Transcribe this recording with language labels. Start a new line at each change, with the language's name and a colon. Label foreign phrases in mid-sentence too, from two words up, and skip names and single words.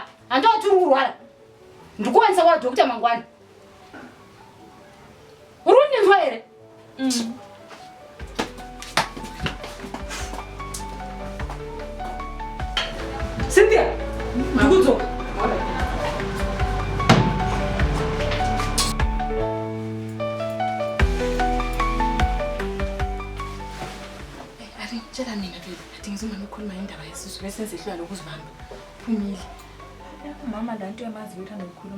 Shona: Handoti uri kurwara. Ndikuwanisa kwa dokta mangwana. Uri ndinzwa here? Cynthia, ndikudzoka.
North Ndebele: Tshela mina baby, adingiza umama ukhuluma indaba yesisu bese sehlula lokuzibamba. Phumile. Mama lanto yamazi uthanda ukukhuluma.